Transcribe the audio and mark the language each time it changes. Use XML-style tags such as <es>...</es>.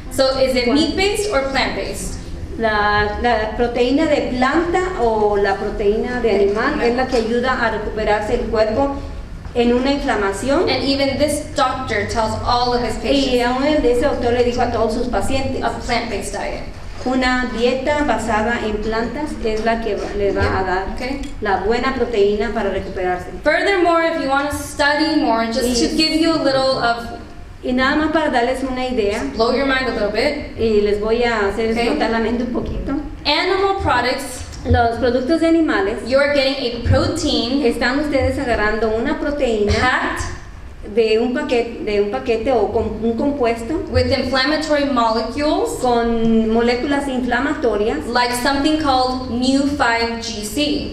<en>So, is it meat-based or plant-based?</en> <es>la proteína de planta o la proteína de animal es la que ayuda a recuperarse el cuerpo en una inflamación.</es> <en>And even this doctor tells all of his</en> <es>Y</es> <en>patients</en> <es>aún ese doctor le dijo a todos sus pacientes,</es> <en>a plant-based diet.</en> <es>una dieta basada en plantas es la que le va a dar</es> <en>Okay?</en> <es>la buena proteína para recuperarse.</es> <en>Furthermore, if you want to study more, just to give you a little of,</en> <es>Y nada más para darles una idea,</es> <en>blow your mind a little bit,</en> <es>y les voy a hacer</es> <en>Okay.</en> <es>explotar la mente un poquito.</es> <en>animal products,</en> <es>Los productos de animales,</es> <en>you're getting a protein</en> <es>están ustedes agarrando una proteína</es> <en>packed</en> <es>de un paquete o con un compuesto</es> <en>with inflammatory molecules</en> <es>con moléculas inflamatorias,</es> <en>like something called NEU5GC.</en>